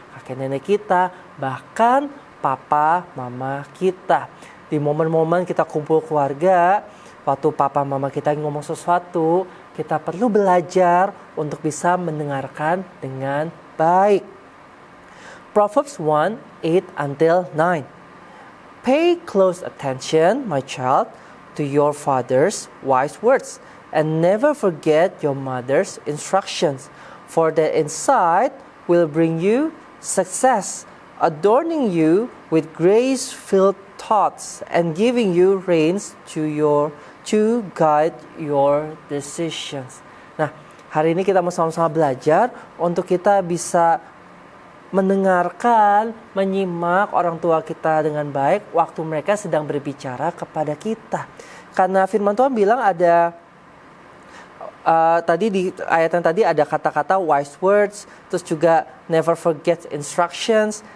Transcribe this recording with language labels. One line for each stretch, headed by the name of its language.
Indonesian: Kakek nenek kita, bahkan papa mama kita. Di momen-momen kita kumpul keluarga, waktu papa mama kita ngomong sesuatu, kita perlu belajar untuk bisa mendengarkan dengan baik.
English: Proverbs 1:8-9. Pay close attention, my child, to your father's wise words, and never forget your mother's instructions, for the insight will bring you success, adorning you with grace-filled thoughts, and giving you reins to guide your decisions.
Indonesian: Nah, hari ini kita mau sama-sama belajar untuk kita bisa mendengarkan, menyimak orang tua kita dengan baik waktu mereka sedang berbicara kepada kita. Karena firman Tuhan bilang ada tadi di ayat yang tadi ada kata-kata
English: wise words,
Indonesian: terus juga
English: never forget instructions.